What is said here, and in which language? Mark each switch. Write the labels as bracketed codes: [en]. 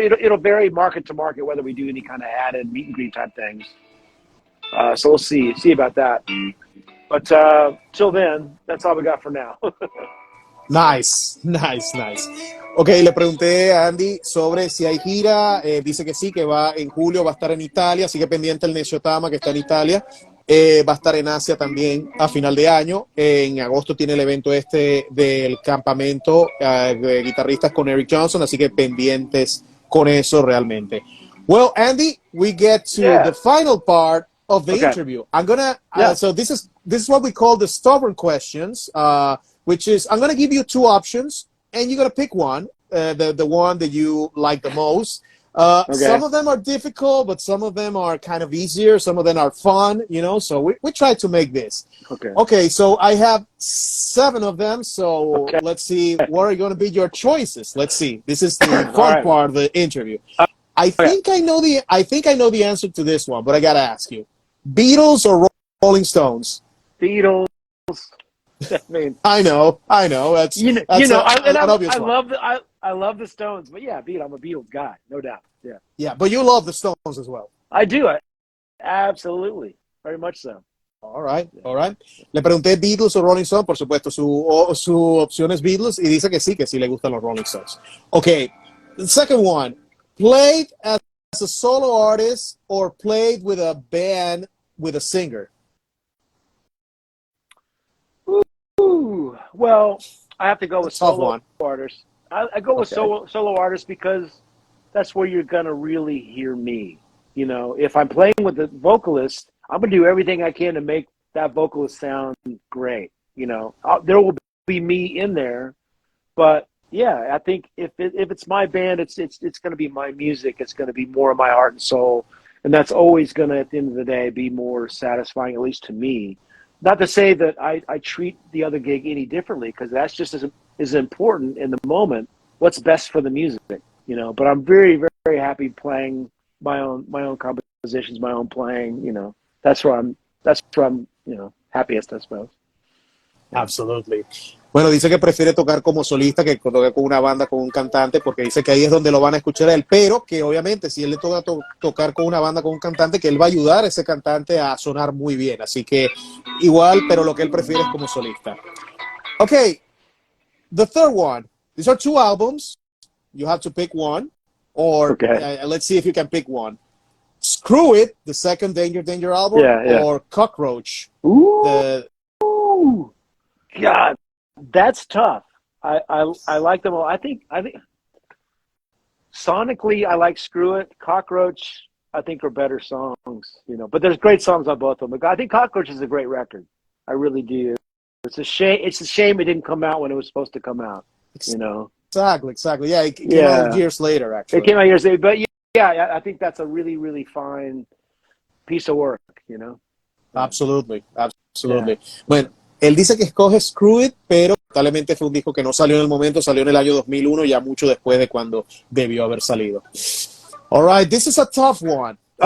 [en] It'll vary market to market whether we do any kind of added meet and greet type things. So we'll see about that. But till then, that's all we got for now. Nice. [es] Ok, le pregunté a Andy sobre si hay gira. Dice que sí, que va en julio, va a estar en Italia, así que pendiente el Necio Tama, que está en Italia. Va a estar en Asia también a final de año. En agosto tiene el evento del campamento de guitarristas con Eric Johnson, así que pendientes con eso realmente. [en] Well, Andy, we get to the final part of the interview. I'm gonna so this is what we call the stubborn questions, which is I'm gonna give you two options, and you're gonna pick one, the one that you like the most. Some of them are difficult, but some of them are kind of easier. Some of them are fun, you know. So we try to make this. Okay. So I have 7 of them. So let's see what are going to be your choices. Let's see. This is the fun part of the interview. I think I know the answer to this one, but I gotta ask you: Beatles or Rolling Stones? Beatles. I mean, I know. That's an obvious one. I love the Stones, but yeah, I'm a Beatles guy, no doubt. Yeah. Yeah, but you love the Stones as well. I do. Absolutely, very much so. All right. [es] Le pregunté Beatles o Rolling Stones, por supuesto, su opción es Beatles y dice que sí le gustan los Rolling Stones. [en] Okay, the second one, played as a solo artist or played with a band with a singer? Ooh, well, I have to go with solo artists. I go with solo artists because that's where you're going to really hear me. You know, if I'm playing with the vocalist, I'm going to do everything I can to make that vocalist sound great. You know, there will be me in there, but yeah, I think if it's my band, it's going to be my music. It's going to be more of my heart and soul. And that's always going to, at the end of the day, be more satisfying, at least to me. Not to say that I treat the other gig any differently, because that's just as important in the moment. What's best for the music, you know? But I'm very, very happy playing my own compositions, my own playing. You know, that's where I'm you know, happiest, I suppose. Absolutely. [es] Bueno, dice que prefiere tocar como solista que tocar con una banda, con un cantante, porque dice que ahí es donde lo van a escuchar a él, pero que obviamente si él le toca tocar con una banda, con un cantante, que él va a ayudar a ese cantante a sonar muy bien. Así que igual, pero lo que él prefiere es como solista. [en] Okay, the third one. These are 2 albums. You have to pick one, or let's see if you can pick one. Screw It, the second Danger album, or Cockroach. Ooh, God. That's tough. I like them all. I think sonically I like Screw It. Cockroach I think are better songs, you know. But there's great songs on both of them. I think Cockroach is a great record. I really do. It's a shame it didn't come out when it was supposed to come out, you know. Exactly. Yeah, it came out years later, actually. It came out years later, but yeah, I think that's a really, really fine piece of work, you know. Absolutely. [es] Bueno, él dice que escoge Screw It, pero lamentablemente fue un disco que no salió en el momento, salió en el año 2001, ya mucho después de cuando debió haber salido. [en] All right, this is a tough one.